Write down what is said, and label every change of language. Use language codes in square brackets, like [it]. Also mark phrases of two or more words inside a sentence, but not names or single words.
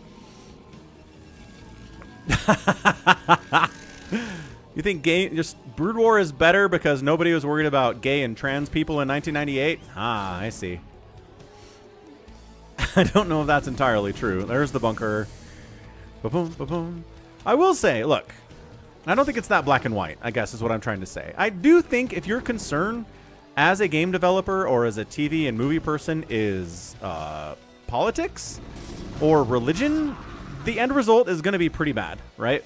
[en] You think just Brood War is better because nobody was worried about gay and trans people in 1998? Ah, I see. I don't know if that's entirely true. There's the bunker. Ba-boom, ba-boom. I will say, look, I don't think it's that black and white, I guess is what I'm trying to say. I do think if your concern as a game developer or as a TV and movie person is politics or religion, the end result is going to be pretty bad, right?